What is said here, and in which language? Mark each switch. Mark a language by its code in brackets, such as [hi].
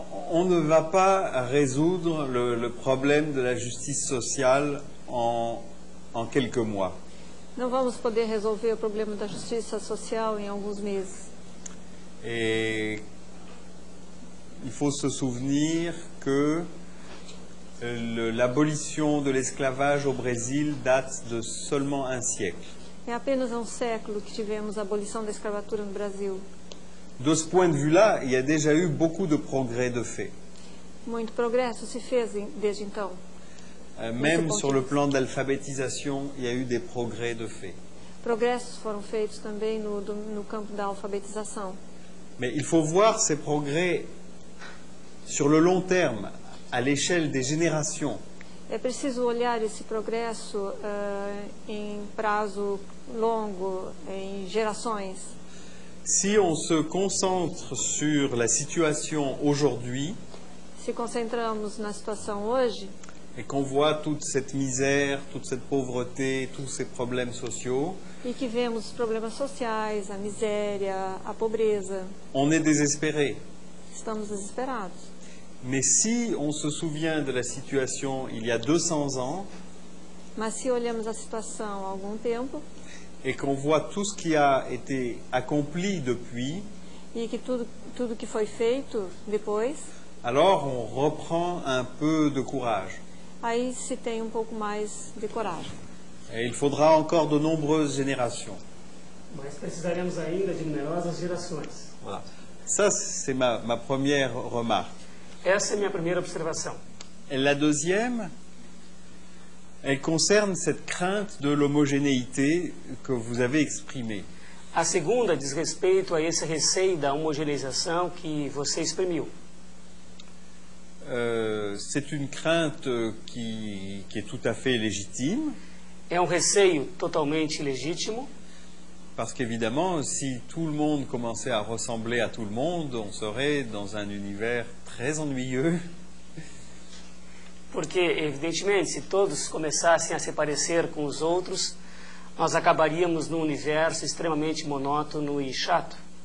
[fr] On ne va pas résoudre le problème de la justice sociale en quelques mois. [pt] Não vamos poder resolver o problema da justiça social em alguns meses. [fr] Et il faut se souvenir que l'abolition de l'esclavage au Brésil date de seulement un siècle. [pt] É apenas há um século que tivemos a abolição da escravatura no Brasil. [fr] De ce point de vue-là, il y a déjà eu beaucoup de progrès de fait. [pt] Muito progresso se fez desde então. [fr] Même sur le plan de l'alphabétisation, il y a eu des progrès de fait. [pt] Progressos foram feitos também no campo da alfabetização. [fr] Mais il faut voir ces progrès sur le long terme, à l'échelle des générations. [pt] É preciso olhar esse progresso em prazo longo, em gerações. [fr] Si on se concentre sur la situation aujourd'hui, [pt] se concentramos na situação hoje, [fr] et qu'on voit toute cette misère, toute cette pauvreté, tous ces problèmes sociaux, [pt] e que vemos os problemas sociais, a miséria, a pobreza, [fr] on est désespéré. [pt] Estamos desesperados. [fr] Mais si on se souvient de la situation il y a 200 ans, [pt] mas se olhamos a situação há algum tempo, [fr] et qu'on voit tout ce qui a été accompli depuis, [pt] e que tudo que foi feito depois, [fr] alors on reprend un peu de courage. [pt] Aí se tem pouco mais de coragem. [fr] Et il faudra encore de nombreuses générations. [pt] Mas precisaremos ainda de numerosas gerações. [fr] Voilà. Ça, c'est ma première remarque. [pt] Essa é minha primeira observação. [fr] Et la deuxième, elle concerne cette crainte de l'homogénéité que vous avez exprimée. [pt] A segunda diz respeito a esse receio da homogeneização que você exprimiu. [fr] C'est une crainte qui est tout à fait légitime. [pt] É receio totalmente legítimo. [fr] Parce qu'évidemment, si tout le monde commençait à ressembler à tout le monde, on serait dans un univers très ennuyeux. [pt] Porque, evidentemente, se todos começassem a se parecer com os outros, nós acabaríamos num universo extremamente monótono e chato.